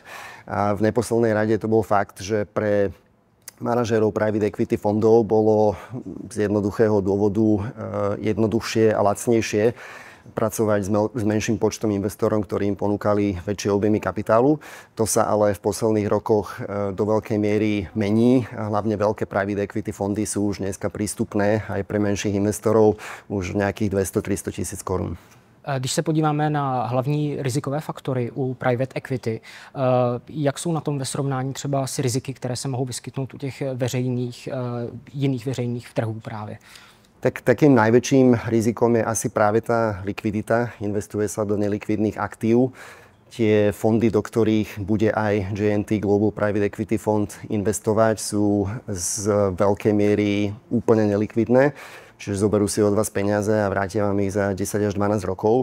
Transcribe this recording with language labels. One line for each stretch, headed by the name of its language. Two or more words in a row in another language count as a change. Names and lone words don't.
Slovak: A v neposlednej rade to bol fakt, že pre manažérov
English: private equity
Slovak: fondov bolo z jednoduchého dôvodu jednoduchšie a lacnejšie pracovať s menším počtom investorom, ktorí im ponúkali väčšie objemy kapitálu. To sa ale v posledných rokoch do veľkej miery mení. Hlavne veľké
English: private equity
Slovak: fondy sú už dneska prístupné aj pre menších investorov už nejakých 200-300 tisíc korún.
Czech: Když se podíváme na hlavní rizikové faktory u
English: private equity,
Czech: jak jsou na tom ve srovnání třeba s riziky, které se mohou vyskytnout u těch jiných veřejných trhů právě?
Slovak: Tak takým najväčším rizikom je asi práve tá likvidita. Investuje sa do nelikvidných aktív. Tie fondy, do ktorých bude aj JNT Global Private Equity Fund investovať, sú z veľkej miery úplne nelikvidné. Čiže zoberú si od vás peniaze a vrátia vám ich za 10 až 12 rokov.